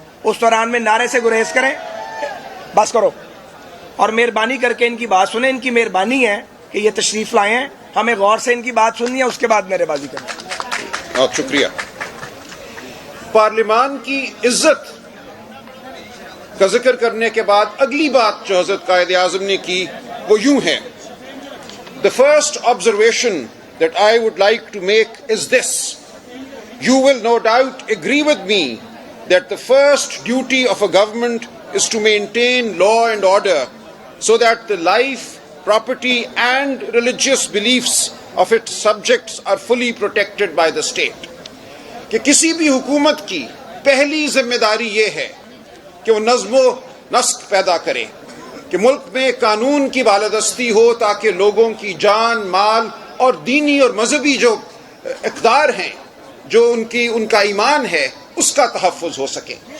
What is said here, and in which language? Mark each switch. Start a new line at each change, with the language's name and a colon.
Urdu: اس دوران میں نعرے سے گریز کریں، بس کرو، اور مہربانی کر کے ان کی بات سنیں. ان کی مہربانی ہے کہ یہ تشریف لائے ہیں، ہمیں غور سے ان کی بات سننی ہے، اس کے بعد نعرے بازی کریں. بہت شکریہ. پارلیمان کی عزت کا ذکر کرنے کے بعد اگلی بات جو حضرت قائد اعظم نے کی وہ یوں ہے.
English: The first observation that I would like to make is this. You will no doubt agree with me that the first duty of a government is to maintain law and order so that the life, property and religious beliefs of its subjects are fully protected by the state.
Urdu: کہ کسی بھی حکومت کی پہلی ذمہ داری یہ ہے کہ وہ نظم و نسق پیدا کرے، کہ ملک میں قانون کی بالادستی ہو تاکہ لوگوں کی جان، مال اور دینی اور مذہبی جو اقدار ہیں، جو ان کا ایمان ہے، اس کا تحفظ ہو سکے.